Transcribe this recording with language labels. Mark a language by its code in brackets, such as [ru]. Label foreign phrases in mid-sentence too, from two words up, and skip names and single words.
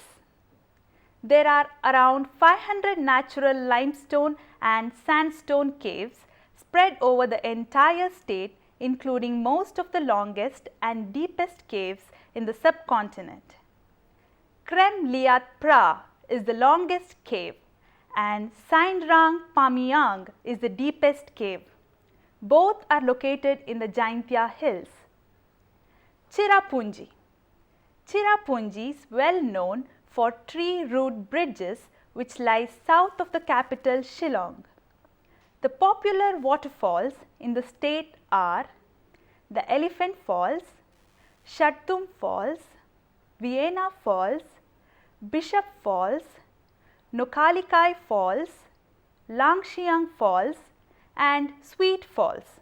[en] There are around 500 natural limestone and sandstone caves spread over the entire state, including most of the longest and deepest caves in the subcontinent. Krem Liat Pra is the longest cave and Saindrang Pamyang is the deepest cave. Both are located in the Jaintia hills. Cherrapunji. Cherrapunji is well known for tree root bridges which lies south of the capital Shillong. The popular waterfalls in the state are the Elephant Falls, Shattum Falls, Vienna Falls, Bishop Falls, Nokkalikai Falls, Langshiang Falls and Sweet Falls.